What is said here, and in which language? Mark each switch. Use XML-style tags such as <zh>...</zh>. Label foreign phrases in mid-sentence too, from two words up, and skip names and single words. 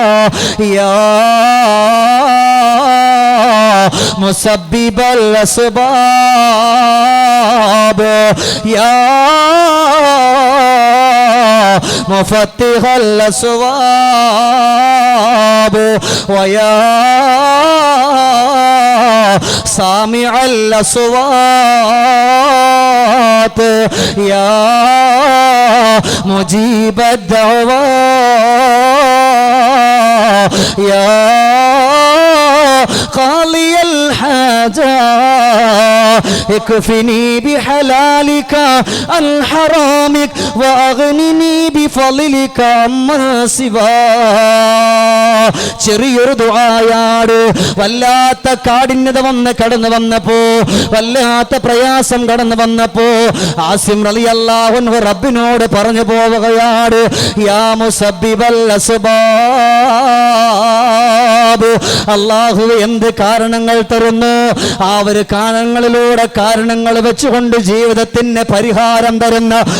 <ar>يا مسبب الأسباب يا مفتح الأبواب ويا سامع الأصوات يا مجيب الدعوات, യാ قاضي الحاجة اكفني بحلالك عن حرامك واغنني بفضلك عمن سواك.</ar> <ml>ചെറിയൊരു ദുആയാണ്. വല്ലാത്ത കാഠിന്യത വന്ന് കടന്നു വന്നപ്പോ, വല്ലാത്ത പ്രയാസം കടന്നു വന്നപ്പോ ആസിം</ml> <ar>رضي الله عنه</ar> <ml>റബ്ബിനോട് പറഞ്ഞു പോവുകയാണ്,</ml> <ar>يا مسبب الأسباب,</ar> <ml>അല്ലാഹു എന്ത് കാരണങ്ങൾ തരുന്നു, ആ ഒരു കാരണങ്ങളിലൂടെ കാരണങ്ങൾ വെച്ചുകൊണ്ട് ജീവിതത്തിന് പരിഹാരം തരുന്ന</ml>